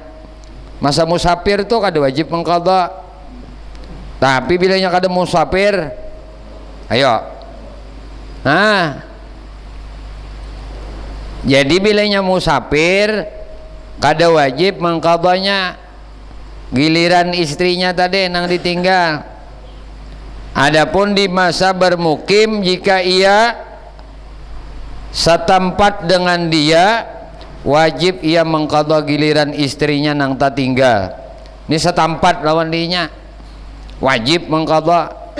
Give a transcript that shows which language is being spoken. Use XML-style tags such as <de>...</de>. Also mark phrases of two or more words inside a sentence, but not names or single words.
<bjn>Masa musafir tuh kada wajib mengqadha. Tapi bilanya kada musafir, ayo. Jadi bilanya musafir kada wajib mengqadhanya giliran istrinya tadi nang ditinggal. Adapun di masa bermukim, jika ia setempat dengan dia, wajib ia mengqadha giliran istrinya nang tak tinggal. Ini setempat lawan dinya, wajib mengqadha.</bjn>